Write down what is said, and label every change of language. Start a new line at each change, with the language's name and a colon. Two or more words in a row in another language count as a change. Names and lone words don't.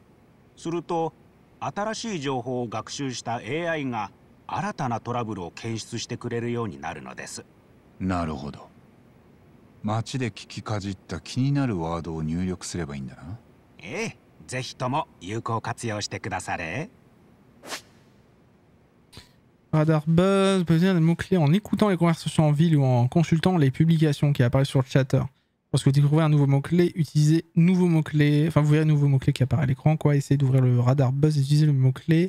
Japanese: すると新しい情報を学習した AI が新たなトラブルを検出してくれるようになるのです。なるほど。街で聞きかじった気になるワードを入力すればいいんだな。ええ、ぜひとも有効活用してくだされ。
French: Radar Buzz peut dire des mots-clés en écoutant les conversations en ville ou en consultant les publications qui apparaissent sur le chatter. Lorsque vous découvrez un nouveau mot-clé, utilisez nouveau mot-clé. Enfin, vous verrez un nouveau mot-clé qui apparaît à l'écran, quoi. Essayez d'ouvrir le Radar Buzz et d'utiliser le mot-clé.